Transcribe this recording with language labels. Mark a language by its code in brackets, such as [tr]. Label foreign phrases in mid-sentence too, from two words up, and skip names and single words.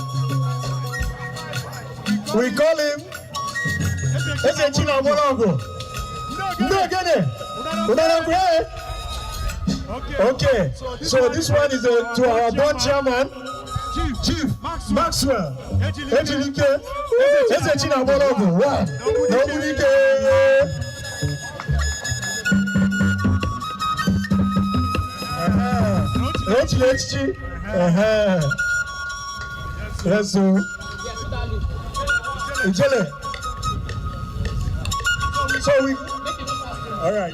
[en] We call him Ezechina Molago. No, get it. Okay, so this one is to our board chairman, Chief Maxwell. [ig] Ejilike Ezechina Molago. Wow. Nobulike. Ejileke. [en] Yes, sir. So we, all right.